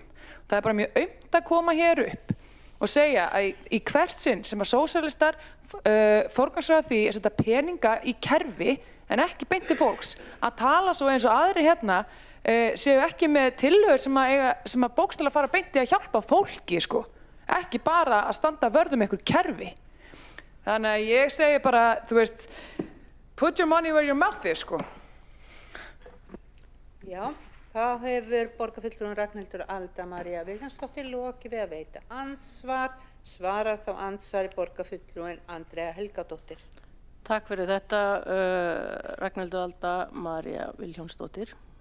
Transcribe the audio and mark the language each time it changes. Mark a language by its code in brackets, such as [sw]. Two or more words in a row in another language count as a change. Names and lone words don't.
[is] Það er bara mjög aumt að koma hér upp og segja að í hvert sinn sem að sósíalistar forgangsraða því að setja peninga í kerfi en ekki beint til fólks, að tala svo eins og aðrir hérna séu ekki með tillögur sem að bókstaflega fara beint í að hjálpa fólki, sko. Ekki bara að standa vörð einhver kerfi. Þannig að ég segi bara, þú veist, [en] put your money where your mouth is, [is] sko. Já, þá hefur borgarfulltrúin Ragnhildur Alda María Vilhjálmsdóttir lokið við að veita andsvar. Svarar þá andsvari borgarfulltrúin Andrea Helgadóttir. Takk fyrir þetta, Ragnhildur Alda María Vilhjálmsdóttir.